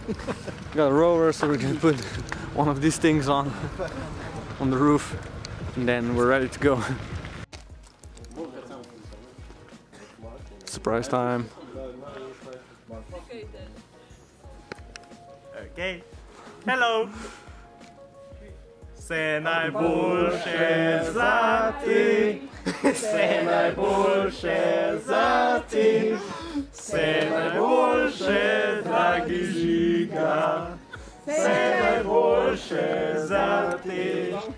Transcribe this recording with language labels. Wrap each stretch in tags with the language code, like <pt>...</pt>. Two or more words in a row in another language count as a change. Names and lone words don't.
<en>Got a Rover, so we're gonna put one of these things on the roof, and then we're ready to go. Surprise time. Okay. Hello!</en> <sl>Se najboljše zlati, se najboljše zlati, se najboljše dragi Žiga, se najboljše zlati.</sl>